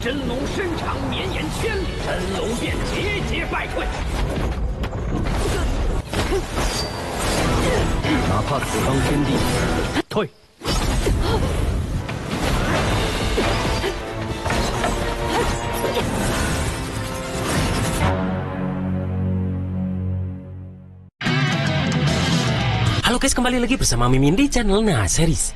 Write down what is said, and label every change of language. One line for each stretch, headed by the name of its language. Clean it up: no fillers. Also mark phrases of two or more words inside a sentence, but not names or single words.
Chinese: 真龙身长绵延千里，真龙变节节败退。哪怕此方天地，退。
Indonesian: Halo guys, kembali lagi bersama Mimin di channel Nah Series.